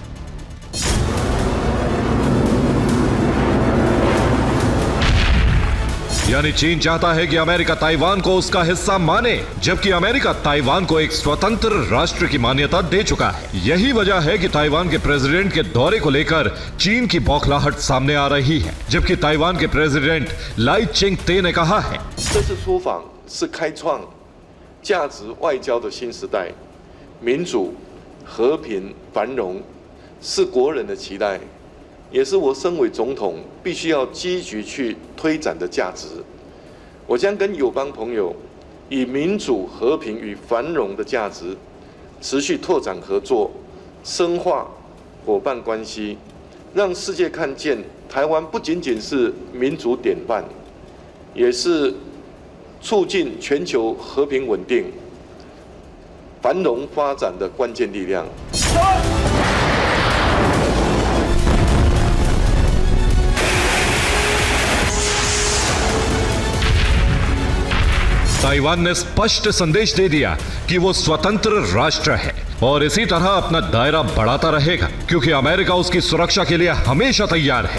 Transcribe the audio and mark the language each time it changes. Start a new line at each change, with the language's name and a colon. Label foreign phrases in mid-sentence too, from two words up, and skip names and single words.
Hindi: यानी चीन चाहता है कि अमेरिका ताइवान को उसका हिस्सा माने, जबकि अमेरिका ताइवान को एक स्वतंत्र राष्ट्र की मान्यता दे चुका है। यही वजह है कि ताइवान के प्रेसिडेंट के दौरे को लेकर चीन की बौखलाहट सामने आ रही है, जबकि ताइवान के प्रेसिडेंट लाई चिंग-ते ने कहा है,
Chinese: 这次出访是开创价值外交的新时代，民主、和平、繁荣是国人的期待，也是我身为总统必须要积极去推展的价值。我将跟友邦朋友以民主、和平与繁荣的价值持续拓展合作，深化伙伴关系，让世界看见台湾不仅仅是民主典范，也是促进全球和平稳定、繁荣发展的关键力量。
Hindi: ताइवान ने स्पष्ट संदेश दे दिया कि वो स्वतंत्र राष्ट्र है और इसी तरह अपना दायरा बढ़ाता रहेगा, क्योंकि अमेरिका उसकी सुरक्षा के लिए हमेशा तैयार है।